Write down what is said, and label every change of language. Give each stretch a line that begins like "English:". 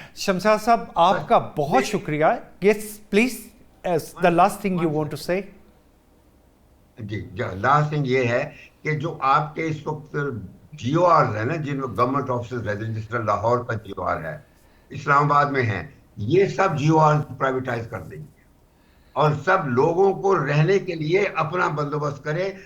Urdu: شمشاد صاحب آپ کا بہت شکریہ.
English: Yes please, the last thing you want to say.
Urdu: جی last thing یہ ہے کہ جو آپ کے اس وقت جیو آرز ہیں نا، جن میں گورنمنٹ آفیسز رہتے ہیں، جس طرح لاہور کا جیو آر ہے، اسلام آباد میں ہیں، یہ سب جیو آرز پرائیویٹائز کر دیں گے اور سب لوگوں کو رہنے کے لیے اپنا بندوبست کریں.